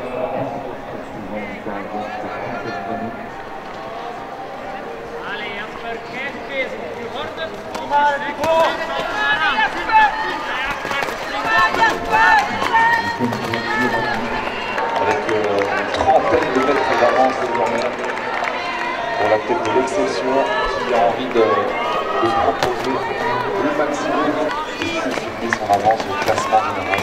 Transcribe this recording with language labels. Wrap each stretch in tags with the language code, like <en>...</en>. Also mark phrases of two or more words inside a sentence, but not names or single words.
<nl>Allez, Jasper, kijk bezig. Je hoort het.</nl> <fr>Avec une trentaine de mètres d'avance désormais pour la tête de l'Excelsior qui a envie de se proposer le maximum et de confirmer son avance au classement général.</fr>